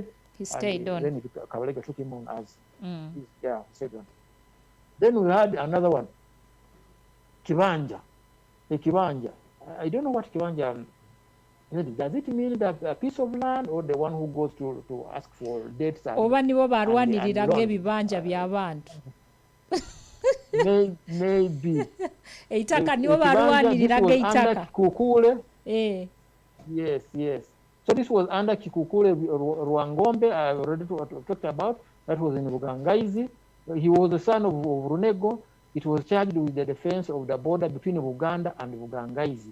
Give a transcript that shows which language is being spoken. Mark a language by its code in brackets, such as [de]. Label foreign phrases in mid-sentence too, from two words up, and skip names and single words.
[en] he stayed on. Then Kabaleega took him on as second. Then we had another one, Kibanja. The Kibanja. I don't know what Kibanja Does it mean that a piece of land or the one who goes to ask for debts [nyo] oba nibo balwaniriraga [en] loans? [nyo] ebibanja by'abantu [en] Maybe. [nyo] eitaka nibo [en] This [nyo] balwaniriraga [en] was under [nyo] eitaka [en] Kikukule. Yes. So this was under Kikukule Rwangombe, I already talked about. That was in Bugangaizi. He was the son of Runego. It was charged with the defense of the border between Uganda and Bugangaizi.